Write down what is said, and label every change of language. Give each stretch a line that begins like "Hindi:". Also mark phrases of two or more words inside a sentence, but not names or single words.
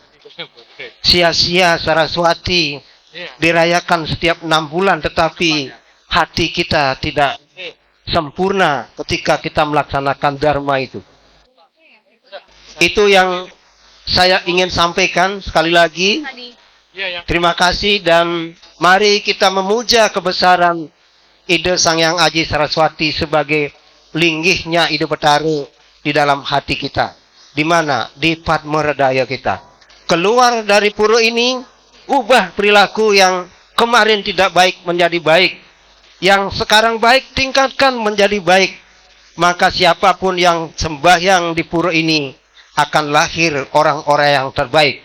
Indonesian: Sia-sia Saraswati dirayakan setiap 6 bulan, tetapi hati kita tidak sempurna ketika kita melaksanakan dharma itu. Itu yang saya ingin sampaikan. Sekali lagi, terima kasih, dan mari kita memuja kebesaran Ide Sang Hyang Aji Saraswati sebagai linggihnya Ido Betara di dalam hati kita. Di mana? Di Padma Redaya kita. Keluar dari pura ini, ubah perilaku yang kemarin tidak baik menjadi baik. Yang sekarang baik, tingkatkan menjadi baik. Maka siapapun yang sembahyang di pura ini akan lahir orang-orang yang terbaik.